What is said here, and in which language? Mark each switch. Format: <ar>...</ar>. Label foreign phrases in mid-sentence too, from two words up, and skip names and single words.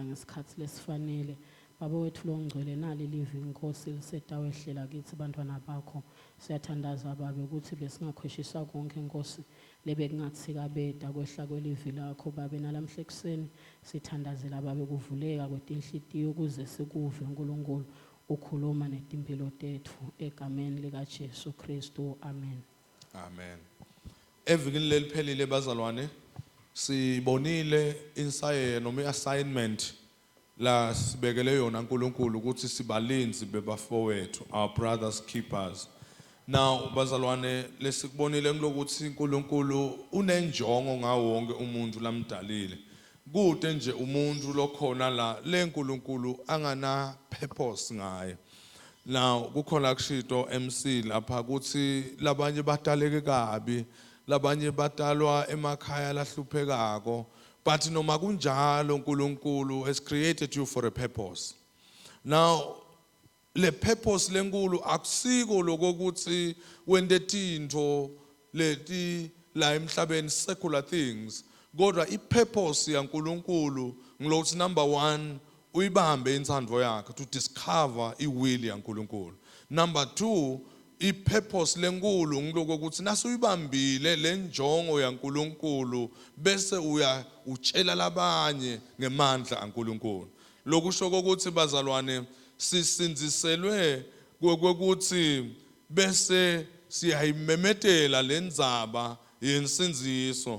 <ss>ngesikhathi lesifanele baba wethu longcwele nali live Nkosi lisetawehlela kithi bantwana bakho siyathandaza babe ukuthi besingakhweshisa konke Nkosi lebe kungathika beda kwehla kwelivi lakho babe nalamhlekuseni sithandazela babe kuvuleka kwetinhlitiyo kuze sikuve uNkulunkulu ukhuluma netimpilo tethu egameni lika Jesu Kristu amen. Amen. Evikini leliphelile bazalwane sibonile insaye noma iassignment la sibekele yona uNkulunkulu ukuthi sibalinzi bebafowethu</ss> <en>our brothers keepers.</en> <ss>Now bazalwane lesikubonile ngokuthi uNkulunkulu unenjongo ngawo wonke umuntu lamdalile kude nje umuntu lokhona la leNkulunkulu angana purpose ngaye. Now kukhona kushito MC lapha kuthi labanye bataleke kabi labanye batalwa emakhaya lahluphekako but noma kunjalo uNkulunkulu</ss> <en>has created you for a purpose.</en> <ss>Now le purpose lenkulu akusiko lokuthi wende tintfo leti la emhlabeni</ss> <en>secular things</en> <ss>kodwa ipurpose yaNkulunkulu ngilokuthi number 1 uyibambe intsandvo yakhe</ss> <en>to discover</en> <ss>iwill yaNkulunkulu. Number 2 ipurpose lenkulu ngilokuthi nasuyibambile lenjongo yaNkulunkulu bese utshela labanye ngemandla kaNkulunkulu. Lokusho ukuthi bazalwane sisinziselwe kwekuthi bese siyayimemetela lendzaba yensinziso.</ss>